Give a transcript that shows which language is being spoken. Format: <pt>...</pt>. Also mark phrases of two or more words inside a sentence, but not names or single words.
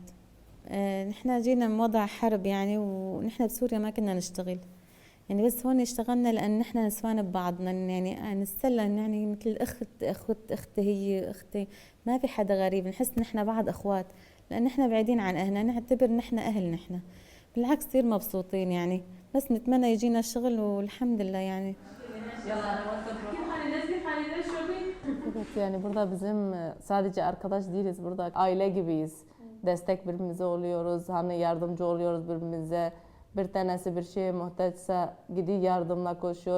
<ar>نحن جينا من وضع حرب يعني ونحن بسوريا ما كنا نشتغل يعني بس هون اشتغلنا لان نحن نسوان ببعضنا يعني نتسلى يعني مثل اختي هي اختي ما في حدا غريب نحس نحن بعض اخوات لان نحن بعيدين عن اهلنا نعتبر نحن اهل نحن بالعكس كثير مبسوطين يعني بس نتمنى يجينا الشغل والحمد لله yani.</ar> <tr>Evet yani burada bizim sadece arkadaş değiliz, burada aile gibiyiz. Destek birbirimize oluyoruz, hani yardımcı oluyoruz birbirimize. Bir tanesi bir şeye muhtaçsa gidiyor yardımla koşuyor.</tr>